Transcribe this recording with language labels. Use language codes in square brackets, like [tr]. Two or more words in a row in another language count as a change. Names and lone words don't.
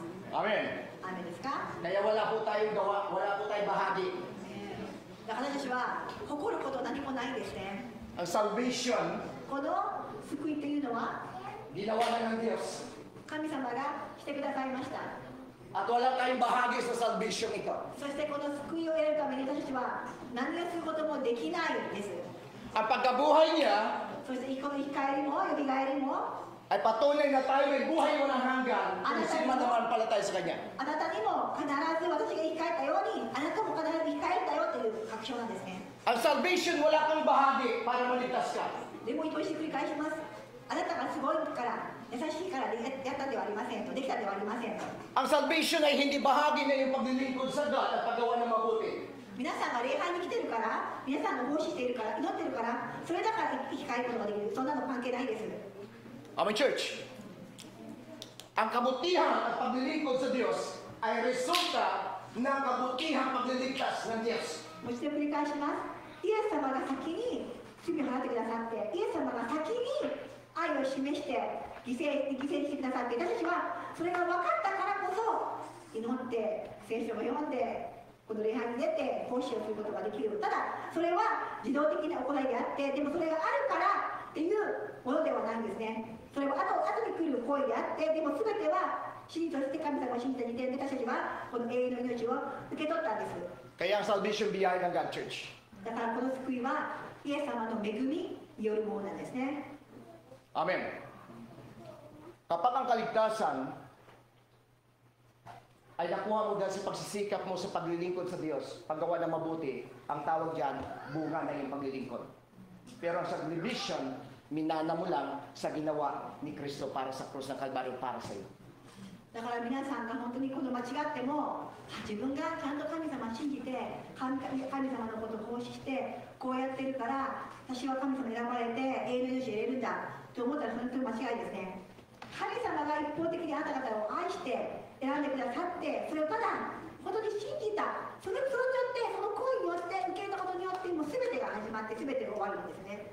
[tl] Amen. [ja] アーメンですか [tl] Kaya wala po tayong gawa, wala po tayong bahagi. [ja] 私たちは誇ること何もないんですね [tl] Ang salvation, [ja] この救いというのは [tl] ginawa na ng Diyos. [ja] 神様がしてくださいました [tl] At wala tayong bahagi sa salvation ito. [ja] そしてこの救いを得るために私たちは何をすることもできないんです [tl] Ang pagkabuhay niya [ja] そしてこの生き返りもよみがえりも [tl] ay patunay na tayo may buhay walang hanggan kung sino man naman pala tayo sa Kanya. [ja] あなたにも必ず私が生き返ったようにあなたも必ず生き返ったよという確証なんですね [tl] Ang salvation, wala kang bahagi para maligtas ka. [ja] でもう一度繰り返しますあなたがすごいから優しいからやったではありませんとできたではありませんと [tl] Ang salvation ay hindi bahagi na yung paglilingkod sa God at paggawa ng mabuti. [ja] 皆さんが礼拝に来てるから皆さんが奉仕しているから祈ってるからそれだから生き返ることができるそんなの関係ないです [tl] Amen, church. Ang kabutihan at paglilingkod sa Diyos ay resulta ng kabutihang pagliligtas ng Diyos. [ja] もう一度繰り返しますイエス様が先に罪を払ってくださってイエス様が先に愛を示して犠牲にしてくださって私たちはそれが分かったからこそ祈って聖書を読んでこの礼拝に出て奉仕をすることができるただそれは自動的な行いであってでもそれがあるからっていうものではないんですねそれは後に来る行為であってでも全ては信として神様を信じた時点で私たちはこの永遠の命を受け取ったんです。 [tl] Kaya ang salvation biyaya ng God, church. [ja] だからこの救いはイエス様の恵みによるものなんですね。 [tl] Amen. Kapag ang kaligtasan ay nakuha mo dahil sa pagsisikap mo sa paglilingkod sa Diyos, paggawa ng mabuti, ang tawag dyan, bunga na yung paglilingkod. Pero ang salvation, minana mo lang sa ginawa ni Kristo para sa krus ng Kalbaryo para sa iyo. [ja] だから皆さんが本当にこの間違っても自分がちゃんと神様を信じて神様のことを奉仕してこうやってるから私は神様に選ばれて永遠の命を得れるんだと思ったら本当に間違いですね。神様が一方的にあなた方を愛して選んでくださってそれをただ本当に信じたそれによってその行為によって受け入れたことによってもう全てが始まって全てが終わるんですね。